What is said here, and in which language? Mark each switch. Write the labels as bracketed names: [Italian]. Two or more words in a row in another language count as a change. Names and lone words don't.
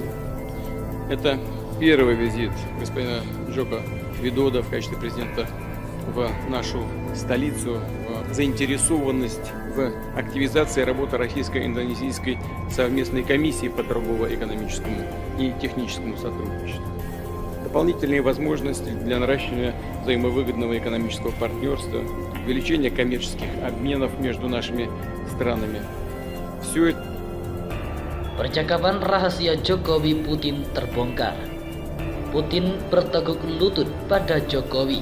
[Russian] Это первый визит господина Джоко Видодо в качестве президента в нашу столицу, в заинтересованность в активизации работы Российско-Индонезийской совместной комиссии по торгово-экономическому и техническому сотрудничеству. Дополнительные возможности для наращивания взаимовыгодного экономического партнерства, увеличения коммерческих обменов между нашими странами. Все это [Indonesian] Percakapan rahasia Jokowi Putin terbongkar. Putin berteguk lutut pada Jokowi.